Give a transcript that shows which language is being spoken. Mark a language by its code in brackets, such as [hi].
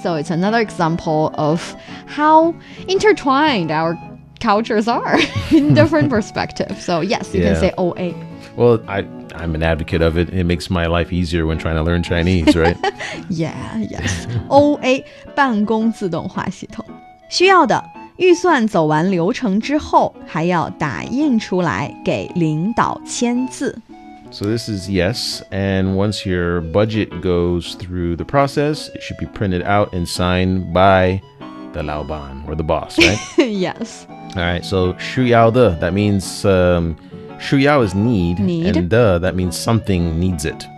[en] So it's another example of how intertwined our cultures are in different perspectives. So yes, you can Yeah. say OA. Well, I'm an advocate of it. It makes my life easier when trying to learn Chinese, right? Yeah, yes. [zh] OA 办公自动化系统。需要的预算走完流程之后，还要打印出来给领导签字。 [en] So this is yes, and once your budget goes through the process, it should be printed out and signed by the 老板 or the boss, right? Yes. All right, so 需要的, that means 需要 is need, Need. and the, that means something needs it,